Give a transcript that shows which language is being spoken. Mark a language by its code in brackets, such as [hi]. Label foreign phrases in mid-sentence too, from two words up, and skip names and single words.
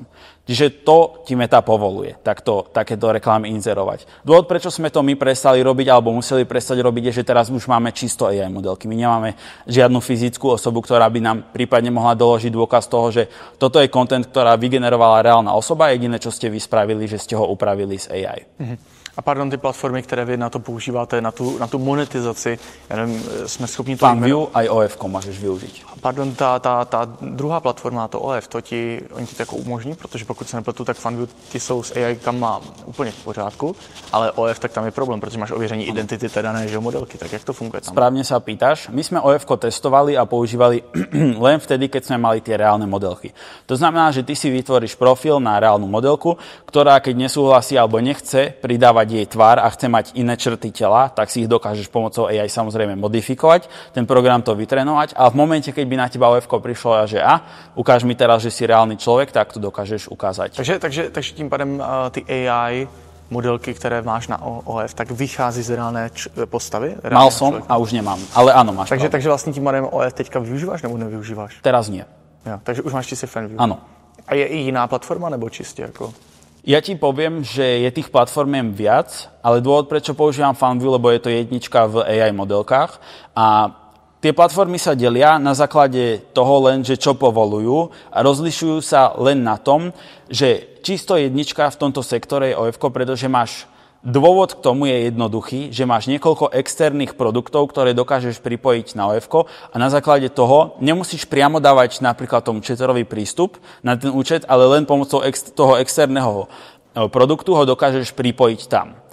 [sk] Čiže to ti Meta povoluje, takéto reklamy inzerovať. Dôvod, prečo sme to my prestali robiť, alebo museli prestať robiť, je, že teraz už máme čisto AI modelky. My nemáme žiadnu fyzickú osobu, ktorá by nám prípadne mohla doložiť dôkaz toho, že toto je content, ktorá vygenerovala reálna osoba, jediné, čo ste vy spravili, že ste ho upravili z AI. [cs] A pardon, ty platformy, které vy na to používáte, na tu monetizaci, já nevím, jsme schopni to... FunView aj OF-ko můžeš využít. Pardon, ta druhá platforma, to OF, oni ti to jako umožní, protože pokud se nepletu, tak FunView, ty jsou s AI kam úplně v pořádku, ale OF, tak tam je problém, protože máš ověření identity té dané modelky, tak jak to funguje tam? [sk] Správne sa pýtaš. My sme OF-ko testovali a používali len vtedy, keď sme mali tie reálne modelky. To znamená, že ty si vytvoríš profil na reálnu modelku, ktorá keď nesúhlasí alebo nechce pridávať jej tvár a chce mať iné črty tela, tak si ich dokážeš pomocou AI samozrejme modifikovať, ten program to vytrénovať a v momente, keď by na teba OF-ko prišlo a že ukáž mi teraz, že si reálny človek, tak to dokážeš ukázať. [cs] Takže tím pádem ty AI modelky, které máš na OF, tak vychází z reálné postavy? [sk] Mal som človeka. A už nemám, ale áno, máš. [cs] Takže vlastně tím pádem OF teďka využíváš nebo nevyužíváš? [sk] Teraz nie. [cs] Jo, takže už máš čistě FunView. [sk] Áno. [cs] A je i jiná platforma nebo čistě jako... [sk] Ja ti poviem, že je tých platformiem viac, ale dôvod, prečo používam FunView, lebo je to jednička v AI modelkách a tie platformy sa delia na základe toho len, že čo povolujú a rozlišujú sa len na tom, že čisto jednička v tomto sektore je OF-ko, pretože máš dôvod k tomu je jednoduchý, že máš niekoľko externých produktov, ktoré dokážeš pripojiť na OF-ko a na základe toho nemusíš priamo dávať napríklad tomu účetový prístup na ten účet, ale len pomocou toho externého produktu ho dokážeš pripojiť tam.